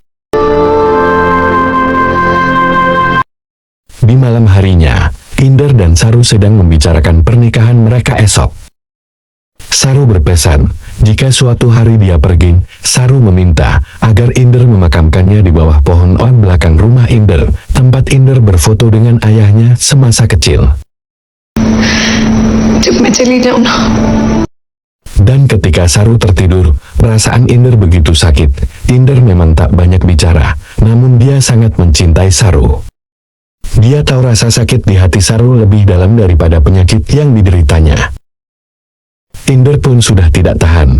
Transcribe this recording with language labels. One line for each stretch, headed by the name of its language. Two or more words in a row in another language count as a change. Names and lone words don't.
Indonesian: Di malam harinya, Inder dan Saru sedang membicarakan pernikahan mereka esok. Saru berpesan, jika suatu hari dia pergi, Saru meminta agar Inder memakamkannya di bawah pohon oak belakang rumah Inder, tempat Inder berfoto dengan ayahnya semasa kecil.
Hindi: जब मैं चली जाऊं ना
Indonesian: Dan ketika Saru tertidur, perasaan Inder begitu sakit. Inder memang tak banyak bicara, namun dia sangat mencintai Saru. Dia tahu rasa sakit di hati Saru lebih dalam daripada penyakit yang dideritanya. Inder pun sudah tidak tahan.